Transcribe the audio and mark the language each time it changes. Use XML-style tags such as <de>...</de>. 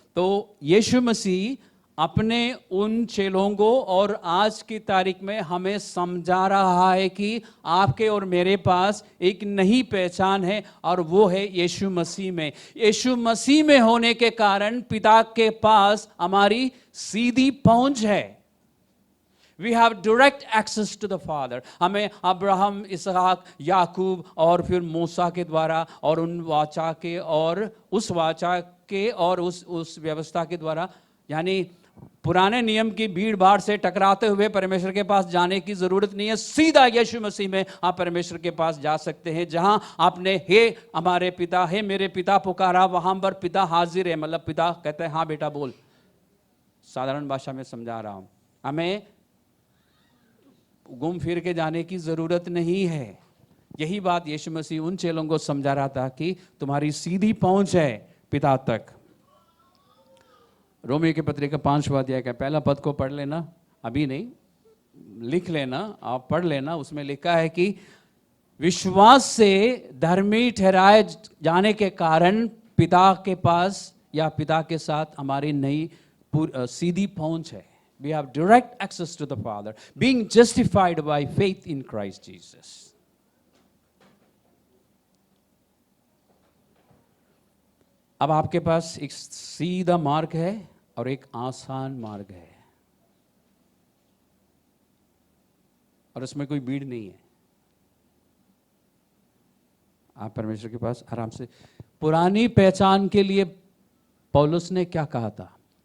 <hi>तो यीशु मसीह अपने उन चेलों को और आज की तारीख में हमें समझा रहा है कि आपके और मेरे पास एक नई पहचान है और वो है यीशु मसीह में। यीशु मसीह में होने के कारण पिता के पास हमारी सीधी पहुंच है।</hi> <en>We have direct access to the Father।</en> <hi>हमें अब्राहम, इसहाक, याकूब और फिर मूसा के द्वारा और उन वाचा के और उस वाचा के और उस व्यवस्था के द्वारा, यानी पुराने नियम की भीड़ भाड़ से टकराते हुए परमेश्वर के पास जाने की जरूरत नहीं है। सीधा यीशु मसीह में आप परमेश्वर के पास जा सकते हैं। जहां आपने हे हमारे पिता, हे मेरे पिता पुकारा, वहां पर पिता हाजिर है। मतलब पिता कहते हैं हाँ बेटा बोल, साधारण भाषा में समझा रहा हूं। हमें घूम फिर के जाने की जरूरत नहीं है। यही बात यीशु मसीह उन चेलों को समझा रहा था कि तुम्हारी सीधी पहुंच है पिता तक। रोमियो की पत्रिका 5वां अध्याय का पहला पद को पढ़ लेना, अभी नहीं, लिख लेना, आप पढ़ लेना। उसमें लिखा है कि विश्वास से धर्मी ठहराए जाने के कारण पिता के पास या पिता के साथ हमारी नई सीधी पहुंच है।</hi> <en>We have direct access to the Father, being justified by faith in Christ Jesus।</en> <hi>अब आपके पास एक सीधा मार्ग है और एक आसान मार्ग है, और उसमें कोई भीड़ नहीं है। आप परमेश्वर के पास आराम से। पुरानी पहचान के लिए पौलुस ने क्या कहा था?</hi>